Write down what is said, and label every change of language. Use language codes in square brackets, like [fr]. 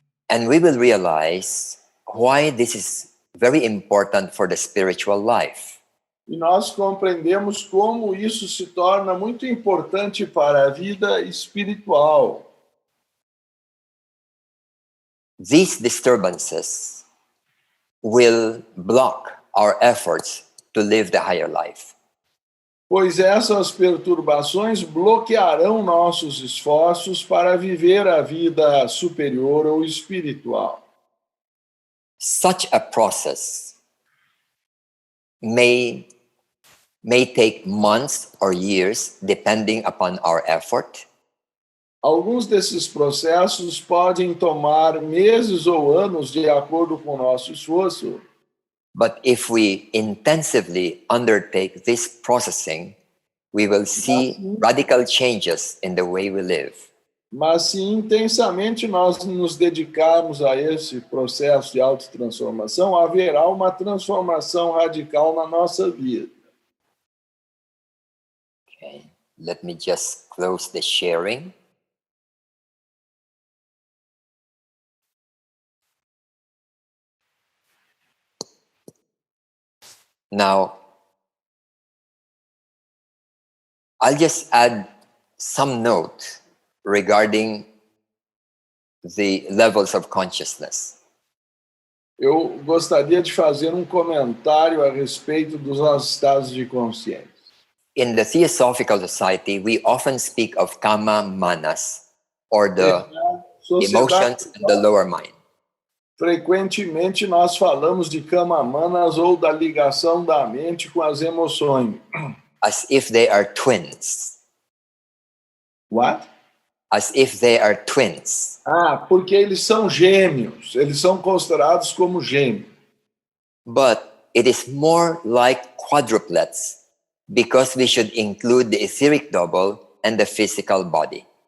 [en] And we will realize why this is very important for the spiritual life. [pt] E nós compreendemos como isso se torna muito importante para a vida espiritual. [en] These disturbances will block our efforts to live the higher life. [pt] Pois essas perturbações bloquearão nossos esforços para viver a vida superior ou espiritual. [en] Such a process may take months or years depending upon our effort. [pt] Alguns desses processos podem tomar meses ou anos de acordo com o nosso esforço. [en] But if we intensively undertake this processing, we will see radical changes in the way we live. [pt] Mas se intensamente nós nos dedicarmos a esse processo de autotransformação, haverá uma transformação radical na nossa vida. [en] Okay, let me just close the sharing. Now, I'll just add some note regarding the levels of consciousness. [pt] Eu gostaria de fazer um comentário a respeito dos nossos estados de consciência. [en] In the Theosophical Society, we often speak of kama manas, or the emotions in the lower mind. [pt] Frequentemente nós falamos de kama manas ou da ligação da mente com as emoções. [en] As if they are twins. What? As if they are twins. [pt] Porque eles são gêmeos, eles são considerados como gêmeos. [en] But it is more like quadruplets because we should include the etheric double and the physical body.